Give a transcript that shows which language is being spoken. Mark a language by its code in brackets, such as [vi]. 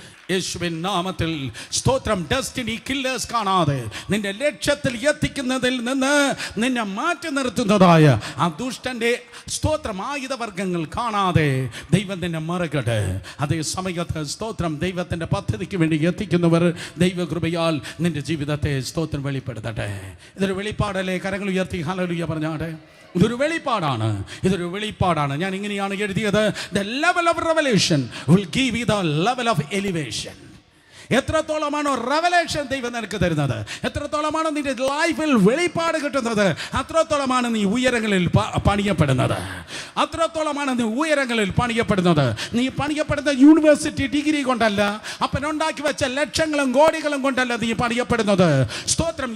[ml] യേശുവിൻ നാമത്തിൽ സ്തോത്രം. ഡെസ്റ്റിനി കില്ലേഴ്സ് കാണാതെ നിന്റെ ലക്ഷ്യത്തിൽ എത്തിക്കുന്നതിൽ നിന്ന് നിന്നെ മാറ്റി നിർത്തുന്നതായ ആ ദുഷ്ടന്റെ സ്തോത്രം ആയുധവർഗങ്ങൾ കാണാതെ ദൈവം നിന്നെ മറക്കട്ടെ. അതേ സമയത്ത് സ്തോത്രം ദൈവത്തിന്റെ പദ്ധതിക്ക് വേണ്ടി എത്തിക്കുന്നവർ ദൈവകൃപയാൽ നിന്റെ ജീവിതത്തെ സ്തോത്രം വെളിപ്പെടുത്തട്ടെ. ഇതൊരു വെളിപ്പാടല്ലേ? കരങ്ങൾ ഉയർത്തി ഹല്ലേലൂയ പറഞ്ഞാട്ടെ. ഇതൊരു വെളിപ്പാടാണ്, ഇതൊരു വെളിപ്പാടാണ്. ഞാൻ ഇങ്ങനെയാണ് എഴുതിയത്, [en] the level of revelation will give you the level of elevation. [ml] എത്രത്തോളമാണോ revelation ദൈവം നിനക്ക് തരുന്നത്, എത്രത്തോളമാണോ നിന്റെ ലൈഫിൽ വെളിപ്പാട് കിട്ടുന്നത്, അത്രത്തോളമാണ് നീ ഉയരങ്ങളിൽ പണിയപ്പെടുന്നത്. അത്രത്തോളമാണ് നീ ഉയരങ്ങളിൽ പണിയപ്പെടുന്നത്. നീ പണിയപ്പെടുന്ന യൂണിവേഴ്സിറ്റി ഡിഗ്രി കൊണ്ടല്ല, അപ്പനുണ്ടാക്കി വെച്ച ലക്ഷങ്ങളും കോടികളും കൊണ്ടല്ല നീ പണിയപ്പെടുന്നത്. സ്തോത്രം.